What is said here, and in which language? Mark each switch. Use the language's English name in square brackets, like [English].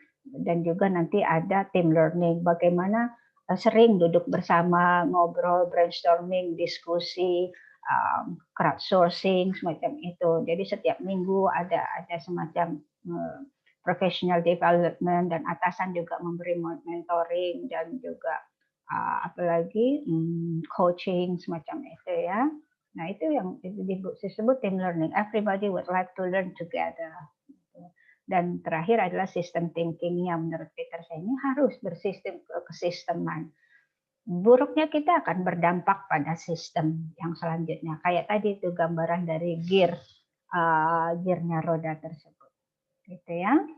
[Indonesian] Dan juga nanti ada team learning, bagaimana sering duduk bersama, ngobrol, brainstorming, diskusi, crowdsourcing, semacam itu. Jadi setiap minggu ada semacam professional development, dan atasan juga memberi mentoring dan juga apalagi coaching semacam itu, ya. Nah, itu yang disebut team learning. [English] Everybody would like to learn together. [Indonesian] Dan terakhir adalah system thinking yang menurut Peter Senge harus bersistem kesisteman. Buruknya kita akan berdampak pada sistem yang selanjutnya. Kayak tadi itu gambaran dari gearnya roda tersebut. Gitu ya.